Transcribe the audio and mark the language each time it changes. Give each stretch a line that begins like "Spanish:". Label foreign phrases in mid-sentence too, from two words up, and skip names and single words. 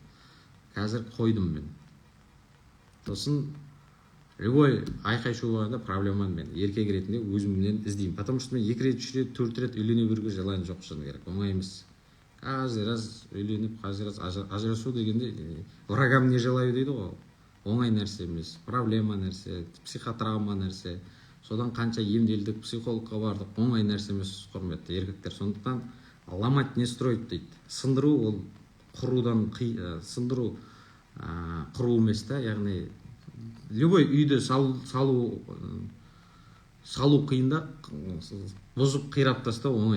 Kazakh: Қазір қойдым мен. Сосын любой айқай шу болғанда проблеманы мен еркек ретінде өзімнен іздеймін.
Russian: Потому что
Kazakh: мен 2 рет, 3 рет, 4 рет үйлене беруге жалайым жоқ шыны керек. Оңай емес.
Russian: Каждый раз
Kazakh: үйленіп,
Russian: каждый раз
Kazakh: ажырасу дегенде
Russian: врагам не желаю
Kazakh: дейді ғой. Оңай нәрсе емес, проблема нәрсе, психотравма нәрсе. Содан қанша емделдік, психологқа бардық, оңай нәрсе емес, құрметті еркектер. Сондықтан
Russian: ломать не строить
Kazakh: дейді. Сындыру ол құрудан сындыру құру емес та, яғни любой үйді салу қиында, бұзып қирап тастау оңай.